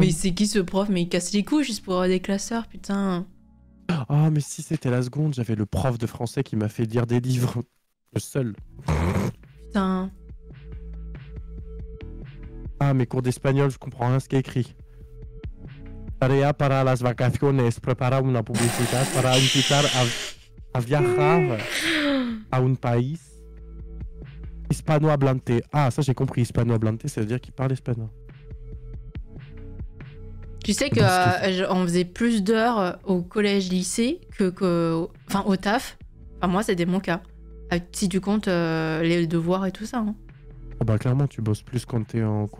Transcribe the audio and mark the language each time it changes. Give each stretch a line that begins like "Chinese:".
French: Mais c'est qui ce prof? Mais il casse les couilles juste pour avoir des classeurs, putain. Ah, mais si c'était la seconde, j'avais le prof de français qui m'a fait lire des livres. Le seul. Putain. Ah, mes cours d'espagnol, je comprends rien ce qui est écrit.
Spanish: Tarea para las vacaciones, prepara una publicidad para invitar a viajar a un país hispanohablante.
French: Ah, ça j'ai compris, hispanohablante, ça veut dire qu'il parle espagnol. Tu sais que on faisait plus d'heures au collège-lycée enfin, au taf. Enfin, moi, c'était mon cas. Si tu comptes les devoirs et tout ça. Hein. Ah bah clairement, tu bosses plus quand t'es en cours.